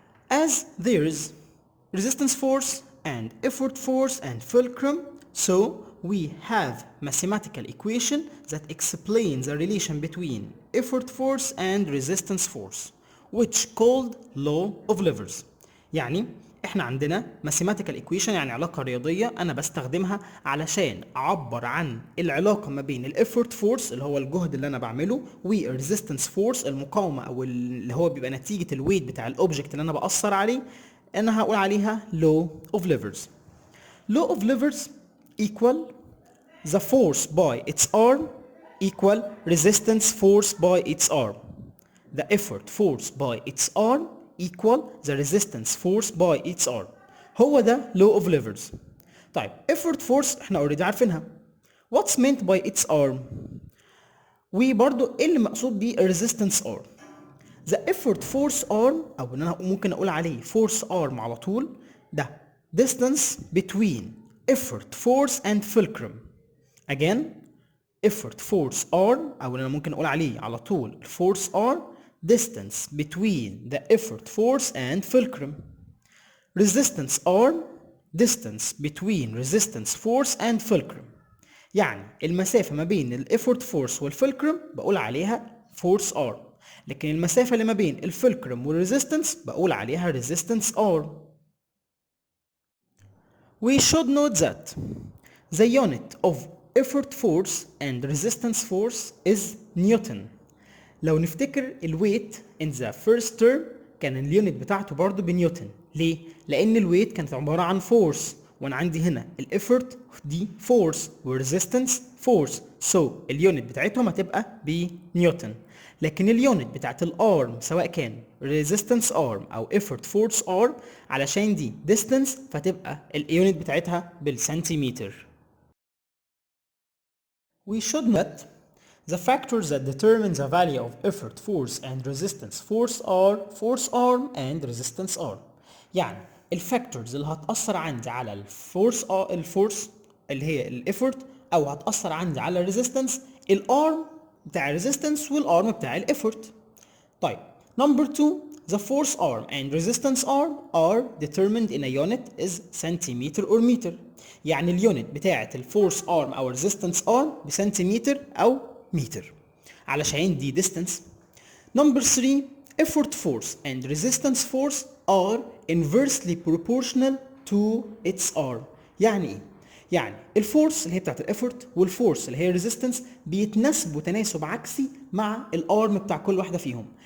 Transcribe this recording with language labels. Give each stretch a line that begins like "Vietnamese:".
English: As there is resistance force and effort force and fulcrum, so we have mathematical equation that explains the relation between effort force and resistance force which called law of levers.
Arabic: يعني احنا عندنا
English: mathematical equation
Arabic: يعني علاقة رياضية انا بستخدمها علشان اعبر عن العلاقة ما بين الeffort force اللي هو الجهد اللي انا بعمله والresistance force المقاومة او اللي هو بيبقى نتيجة الويت بتاع الاوبجكت اللي انا بأثر عليه. انا هقول عليها
English: law of levers. Law of levers equal the force by its arm equal resistance force by its arm. The effort force by its arm equal the resistance force by its arm.
Arabic: هو ده
English: law of levers. طيب effort force
Arabic: احنا
English: already
Arabic: عارفينها.
English: What's meant by its arm؟
Arabic: وبرضو ايه اللي مقصود بيه
English: resistance arm؟ The effort force arm
Arabic: او ان انا ممكن اقول عليه
English: force arm
Arabic: على طول ده
English: distance between effort force and fulcrum. Again effort force arm
Arabic: او انا ممكن اقول عليه على طول
English: force arm distance between the effort force and fulcrum. Resistance arm distance between resistance force and fulcrum.
Arabic: يعني المسافة ما بين الeffort force والفولكرم بقول عليها force arm، لكن المسافة اللي ما بين الفولكرم والريزيستنس بقول عليها resistance arm.
English: We should note that the unit of effort force and resistance force is Newton.
Arabic: لو نفتكر الويت
English: in the first term
Arabic: كان اليونت بتاعته برضو بنيوتن. ليه؟ لأن الويت كانت عبارة عن فورس وانا عندي هنا الافورت دي فورس والريزيستنس فورس، سو اليونت بتاعتهم هتبقى بنيوتن. لكن اليونت بتاعت الارم سواء كان ريزيستنس ارم او effort فورس ارم علشان دي ديستنس فتبقى اليونت بتاعتها بالسنتيمتر.
English: We should note the factors that determine the value of effort force and resistance force are force arm and resistance arm.
Arabic: يعني الفاكتورز اللي هتأثر عندي على الفورس اللي هي الافورت او هتأثر عندي على الريزيستنس الارم بتاع الريزيستنس والارم بتاع الافورت.
English: طيب number 2 the force arm and resistance arm are determined in a unit is centimeter or meter.
Arabic: يعني اليونت بتاعة الفورس ارم او الريزيستنس ارم بسنتيمتر او متر علشان دي distance.
English: number 3 effort force and resistance force are inversely proportional to its arm.
Arabic: يعني ايه؟ يعني الفورس اللي هي بتاعت الافورت والفورس اللي هي الريزيستنس بيتناسبوا تناسب عكسي مع الارم بتاع كل واحده فيهم.